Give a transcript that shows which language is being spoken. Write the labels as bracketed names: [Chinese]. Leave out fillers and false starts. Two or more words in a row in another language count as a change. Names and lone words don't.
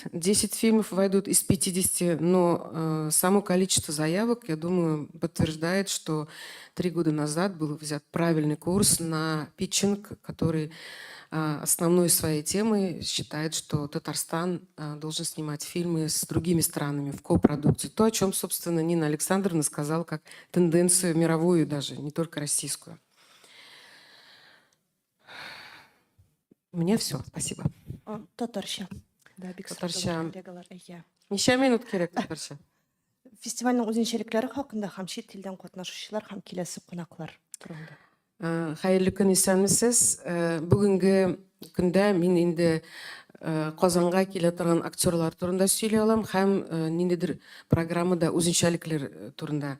[Russian] 10 фильмов войдут из 50, но само количество заявок, я думаю, подтверждает, что 3 года назад был взят правильный курс на питчинг, который основной своей темой считает, что Татарстан должен снимать фильмы с другими странами в копродукции. То, о чем, собственно, Нина Александровна сказала, как тенденцию мировую даже, не только российскую. У меня все. Спасибо. [Tatar] Татарша. Да, Татарша. Неше минут керек Татарша? Фестивальның үзенчәлекләре хакында һәм чит телдән катнашучылар һәм киләсе кунаклар турында. Хәерле көн, исәнмесез. Бүгенге көндә мин инде Казанга килә торган актерлар турында сөйли алам һәм ниндидер программада үзенчәлекләр турында.